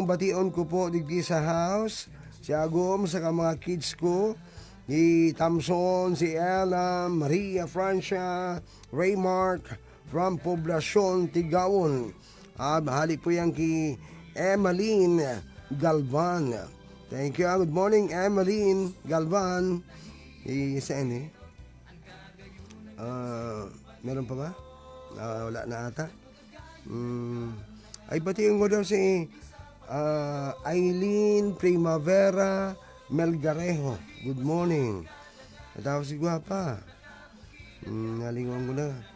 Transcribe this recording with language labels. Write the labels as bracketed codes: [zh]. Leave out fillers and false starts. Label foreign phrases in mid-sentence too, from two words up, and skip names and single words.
[bik] Bation ko po digdi sa house. Si Agom sa mga kids ko. Si Tamson, si Ella, Maria Francia, Raymark from Poblacion, Tigawon. Bahali po yan ki Emmeline Galvan. [en] Thank you. Good morning, Emmeline Galvan. [tl] Saan eh? Meron pa ba? Wala na ata. Ay batiin ko daw si Aileen Primavera Melgarejo. [en] Good morning. [bik] Natapos si Guapa. Nalingon ko na.